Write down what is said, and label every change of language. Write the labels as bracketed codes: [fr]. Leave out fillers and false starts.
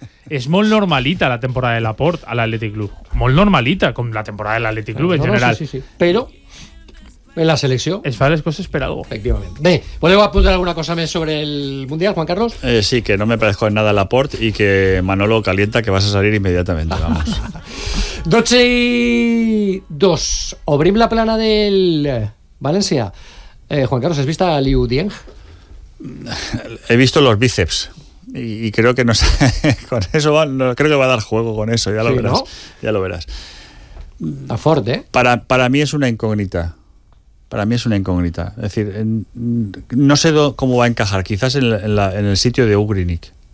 [ca] És molt normalita la temporada de Laporte a l'Athletic Club. Molt normalita, com la temporada de l'Athletic Club en general. Sí. Però en la selecció es fa les coses per algo. Efectivament. Bé, voleu apuntar alguna cosa més sobre el Mundial, Juan Carlos? [es] Sí, que no me parezco en nada a Laporte, y que Manolo calienta que vas a salir inmediatamente, vamos. [ca] 12:02. Obrim la plana del València. Juan Carlos, ¿has vist a Liu Dieng? [es] He visto los bíceps y creo que no sé, con eso va, no, creo que va a dar juego con eso, ya lo sí, verás, ¿no? Ya lo verás. A Ford, ¿eh? Para mí es una incógnita. Es decir, no sé cómo va a encajar, quizás en el sitio de Ugrinić.